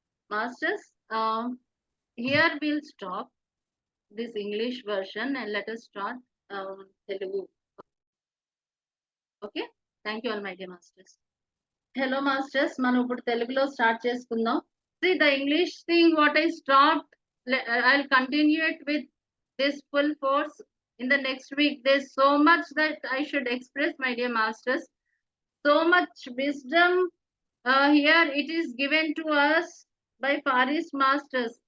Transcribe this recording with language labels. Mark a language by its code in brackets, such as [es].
[en] Masters, here we'll stop this English version and let us start Telugu. Okay, thank you all, my dear masters. Hello masters, [te] మనం ఇప్పుడు తెలుగులో start చేసుకుందాం. [en] See the English thing what I stopped, I'll continue it with this full force in the next week. There's so much that I should express, my dear masters. So much wisdom here it is given to us by Faris masters.